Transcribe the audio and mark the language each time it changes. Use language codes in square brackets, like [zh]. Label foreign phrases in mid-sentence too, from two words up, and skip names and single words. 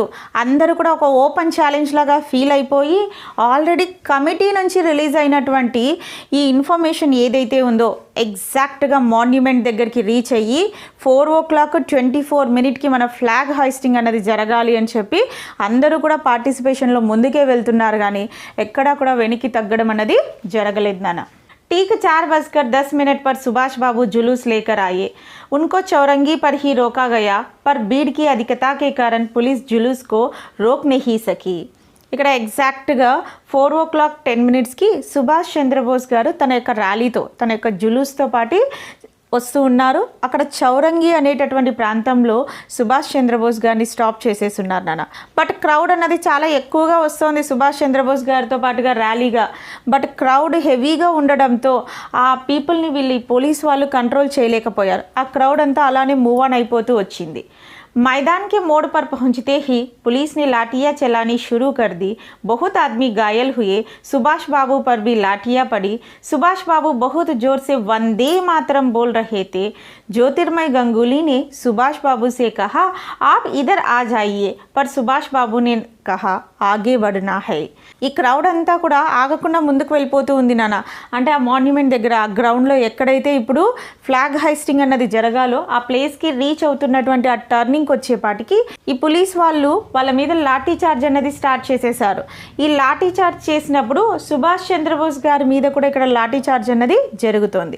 [te] అందరూ కూడా ఒక [en] open challenge [te] లాగా ఫీల్ అయిపోయి ఆల్రెడీ కమిటీ నుంచి రిలీజ్ అయినటువంటి ఈ ఇన్ఫర్మేషన్ ఏదైతే ఉందో ఎగ్జాక్ట్గా మాన్యుమెంట్ దగ్గరికి రీచ్ అయ్యి 4:24 మన [en] flag hoisting [te] అన్నది జరగాలి అని చెప్పి అందరూ కూడా పార్టిసిపేషన్లో ముందుకే వెళ్తున్నారు. కానీ ఎక్కడా కూడా వెనక్కి తగ్గడం అన్నది జరగలేదు నాన్న. [hi] ठीक 4:10 पर सुभाष बाबू जुलूस लेकर आए। उनको चौरंगी पर ही रोका गया, पर भीड़ की अधिकता के कारण पुलिस जुलूस को रोक नहीं सकी। [te] ఇక్కడ ఎగ్జాక్ట్గా 4:10 సుభాష్ చంద్రబోస్ గారు తన యొక్క ర్యాలీతో తన యొక్క జులూస్తో పాటు వస్తూ ఉన్నారు. అక్కడ చౌరంగి అనేటటువంటి ప్రాంతంలో సుభాష్ చంద్రబోస్ గారిని స్టాప్ చేసేసి ఉన్నారు నాన్న. [en] but crowd [te] అన్నది చాలా ఎక్కువగా వస్తుంది సుభాష్ చంద్రబోస్ గారితో పాటుగా ర్యాలీగా. [en] but crowd [te] హెవీగా ఉండడంతో ఆ పీపుల్ని వీళ్ళు పోలీస్ వాళ్ళు కంట్రోల్ చేయలేకపోయారు. ఆ క్రౌడ్ అంతా అలానే [en] move on [te] అయిపోతూ వచ్చింది. [hi] मैदान के मोड़ पर पहुंचते ही पुलिस ने लाठियां चलानी शुरू कर दी। बहुत आदमी घायल हुए। सुभाष बाबू पर भी लाठियां पड़ी। सुभाष बाबू बहुत जोर से वंदे मातरम बोल रहे थे। ज्योतिर्मय गंगुली ने सुभाष बाबू से कहा, आप इधर आ जाइए, पर सुभाष बाबू ने कहा, आगे बढ़ना है. [te] ఈ క్రౌడ్ అంతా కూడా ఆగకుండా ముందుకు వెళ్ళిపోతూ ఉంది నాన్న. అంటే ఆ మాన్యుమెంట్ దగ్గర ఆ గ్రౌండ్లో ఎక్కడైతే ఇప్పుడు [en] flag hoisting [te] అన్నది జరగాలో ఆ ప్లేస్కి రీచ్ అవుతున్నటువంటి ఆ టర్నింగ్కి వచ్చేపాటికి ఈ పోలీస్ వాళ్ళు వాళ్ళ మీద [en] lathi charge [te] అన్నది స్టార్ట్ చేసేసారు. ఈ [en] lathi charge [te] చేసినప్పుడు సుభాష్ చంద్రబోస్ గారి మీద కూడా ఇక్కడ [en] lathi charge [te] అన్నది జరుగుతోంది.